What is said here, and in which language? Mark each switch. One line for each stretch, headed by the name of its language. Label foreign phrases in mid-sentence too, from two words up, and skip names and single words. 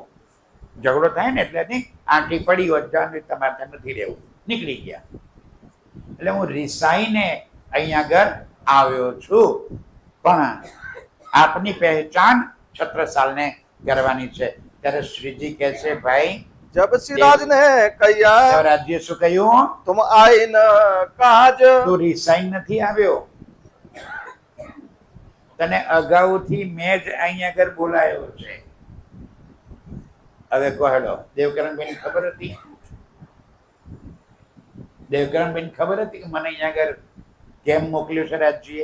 Gujarati: ઝઘડો થાય ને એટલે આંટી પડી હોત, તમારે ત્યાં નથી રહેવું, નીકળી ગયા. એટલે હું રીસાઈને અહીંયા આગળ આવ્યો છું. પણ આપની પહેચાન છત્રસાલને કરવાની છે. ત્યારે શ્રીજી કહે છે, ભાઈ
Hindi: जब सिराज ने कहिया
Gujarati: રાજ્ય શું કહ્યું?
Hindi: तुम आई न काज
Gujarati: તું રિસાઈન નથી આવ્યો. તને અગાઉથી મેં જ અહીંયા આગળ બોલાયો છે. હવે કહો હેડો, દેવકરણબેન ખબર હતી? દેવકરણબેન ખબર હતી કે મને અહીંયા આગળ કેમ મોકલ્યો છે રાજ્યએ?